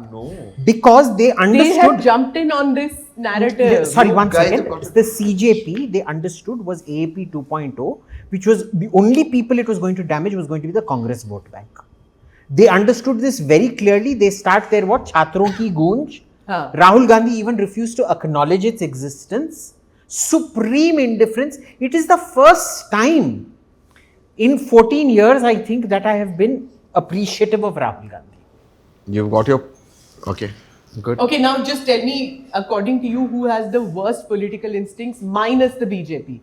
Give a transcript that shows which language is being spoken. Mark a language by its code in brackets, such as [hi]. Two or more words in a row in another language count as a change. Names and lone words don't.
[en] No. Because they They have understood. jumped in on this narrative. Sorry, one guys second. have got it. The CJP they understood was AAP 2.0, which was the only people it was going to damage was going to be the Congress vote bank. They understood this very clearly. They start their what? [hi] छात्रों की गूंज. [en] Huh. Rahul Gandhi even refused to acknowledge its existence. Supreme indifference. It is the first time in 14 years, I think, that I have been appreciative of Rahul Gandhi. You've got your okay. Good. Okay, now just tell me, according to you, who has the worst political instincts minus the BJP?